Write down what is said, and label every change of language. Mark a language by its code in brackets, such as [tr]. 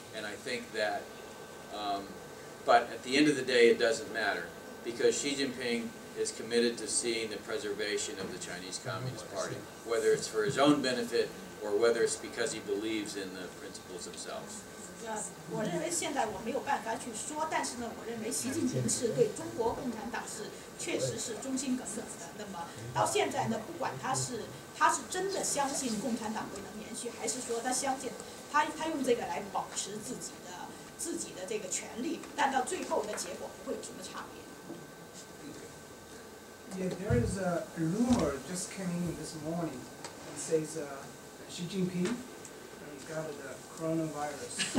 [en] And I think that, but at the end of the day, it doesn't matter, because Xi Jinping is committed to seeing the preservation of the Chinese Communist Party, whether it's for his own benefit or whether it's because he believes in the principles themselves. [zh] 我认为现在我没有办法去说，但是呢，我认为习近平是对中国共产党确实是忠心耿耿的。那么到现在呢，不管他是真的相信共产党会能延续，还是说他相信他用这个来保持自己的这个权利，但到最后的结果不会有什么差别。 [en] Yeah, there is a rumor just came in this morning. It says Xi Jinping got the coronavirus.